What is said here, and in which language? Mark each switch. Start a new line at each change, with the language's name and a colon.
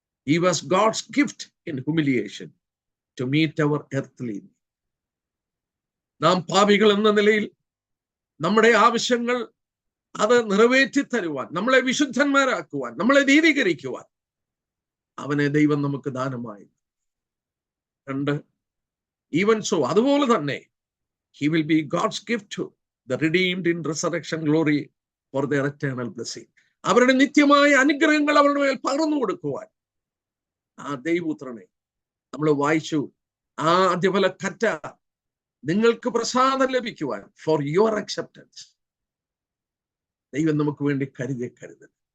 English: He was God's gift in humiliation to meet our earthly need.
Malayalam: നാം പാപികൾ എന്ന നിലയിൽ നമ്മുടെ ആവശ്യങ്ങൾ അത് നിറവേറ്റി തരുവാൻ, നമ്മളെ വിശുദ്ധന്മാരാക്കുവാൻ, നമ്മളെ നീതീകരിക്കുവാൻ അവനെ ദൈവം നമുക്ക് ദാനമായി.
English: 2, even so,
Malayalam: അതുപോലെ തന്നെ
English: he will be God's gift to the redeemed in resurrection glory for their eternal blessing.
Malayalam: അവരുടെ നിത്യമായ അനുഗ്രഹങ്ങൾ അവരുടെ മേൽ പകർന്നു കൊടുക്കുവാൻ ആ ദൈവപുത്രനെ നമ്മൾ വായിച്ചു. ആ ആദ്യഫല കറ്റ നിങ്ങൾക്ക് പ്രസാദം ലഭിക്കുവാൻ,
English: for your acceptance,
Malayalam: ദൈവം നമുക്ക് വേണ്ടി കരുതൽ.